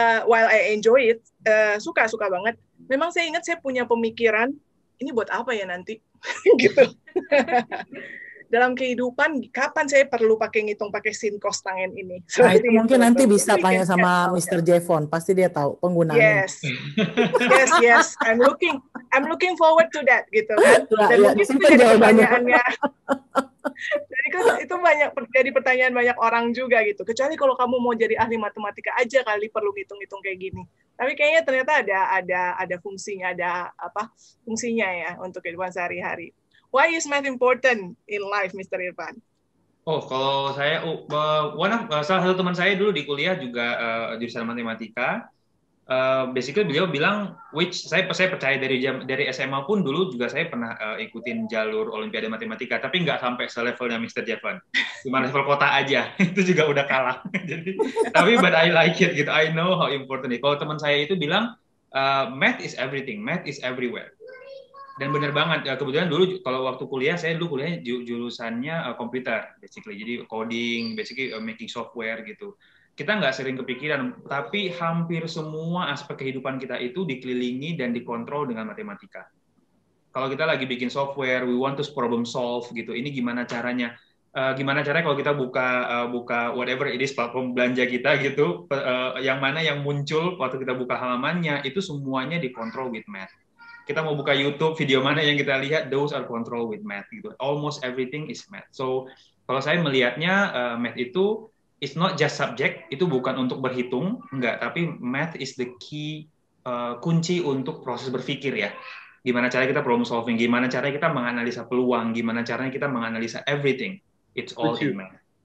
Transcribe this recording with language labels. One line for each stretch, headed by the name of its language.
English: While I enjoy it,
Indonesian: suka banget. Memang saya ingat saya punya pemikiran, ini buat apa ya nanti? gitu. Dalam kehidupan, kapan saya perlu ngitung pakai sin, cos, tangen ini? Nah, itu mungkin nanti bisa tanya sama Mr. Jeffon, pasti dia tahu penggunaannya.
English: Yes. I'm looking forward to that
Indonesian: gitu kan. Dan mungkin itu jadi pertanyaannya. Jadi kan itu jadi pertanyaan banyak orang juga gitu. Kecuali kalau kamu mau jadi ahli matematika aja kali perlu hitung-hitung kayak gini. Tapi kayaknya ternyata ada fungsinya, fungsinya ya untuk kehidupan sehari-hari.
English: Why is math important in life, Mr. Irfan?
Indonesian: Kalau saya, salah satu teman saya dulu di kuliah juga jurusan matematika. Basically beliau bilang, saya percaya dari SMA pun dulu juga saya pernah ikutin jalur Olimpiade Matematika, tapi nggak sampai selevelnya Mr. Jeffon. Cuma level kota aja, itu juga udah kalah.
English: Jadi, but I like it gitu. I know how important it.
Indonesian: Kalau teman saya itu bilang,
English: math is everything, math is everywhere.
Indonesian: Dan benar banget, kebetulan dulu kalau waktu kuliah, saya dulu kuliahnya jurusannya komputer, basically. Jadi coding, basically making software gitu. Kita nggak sering kepikiran, tapi hampir semua aspek kehidupan kita itu dikelilingi dan dikontrol dengan matematika. Kalau kita lagi bikin software,
English: we want to problem solve
Indonesian: gitu. Ini gimana caranya? Gimana caranya kalau kita buka
English: whatever it is
Indonesian: platform belanja kita gitu, yang mana yang muncul waktu kita buka halamannya itu semuanya dikontrol
English: with math.
Indonesian: Kita mau buka YouTube, video mana yang kita lihat,
English: those are controlled with math
Indonesian: gitu.
English: Almost everything is math.
Indonesian: So kalau saya melihatnya math itu
English: it's not just subject,
Indonesian: itu bukan untuk berhitung, enggak, tapi
English: math is the key,
Indonesian: kunci untuk proses berpikir ya. Gimana cara kita problem solving, gimana cara kita menganalisa peluang, gimana caranya kita menganalisa everything.
English: It's all in math.